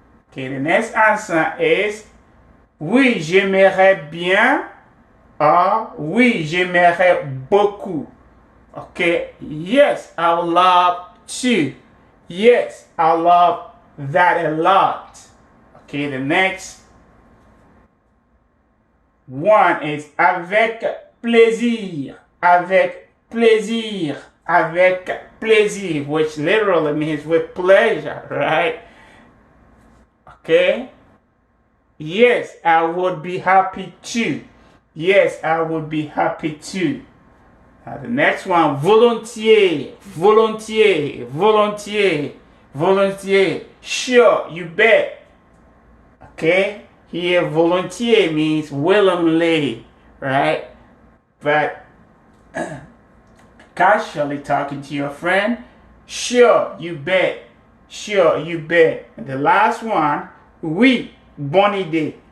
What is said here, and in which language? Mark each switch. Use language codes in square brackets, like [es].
[en] Okay, the next answer is [fr] oui, j'aimerais bien, [en] or [fr] oui, j'aimerais beaucoup. [en] Okay, yes, I would love to. Yes, I love that a lot. Okay, the next one is [fr] avec plaisir. Avec plaisir. Avec plaisir, [en] which literally means with pleasure, right? Okay. Yes, I would be happy to. Yes, I would be happy to. Now the next one, [fr] volontiers, volontiers, volontiers, volontiers. [en] Sure, you bet. Okay, here volontiers means willingly, right? But casually talking to your friend, sure, you bet. Sure, you bet. And the last one, [fr] oui, bonne idée.